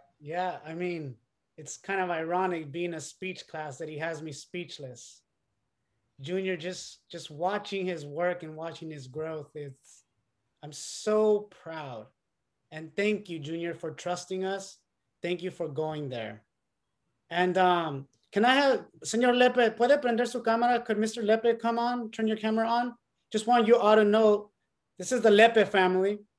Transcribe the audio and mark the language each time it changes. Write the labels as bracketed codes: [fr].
[en] Yeah, I mean, it's kind of ironic being a speech class that he has me speechless. Junior, just watching his work and watching his growth, I'm so proud. And thank you, Junior, for trusting us. Thank you for going there. And can I have, Señor Lepe, [es] ¿puede prender su cámara? [en] Could Mr. Lepe come on, turn your camera on? Just want you all to know, this is the Lepe family.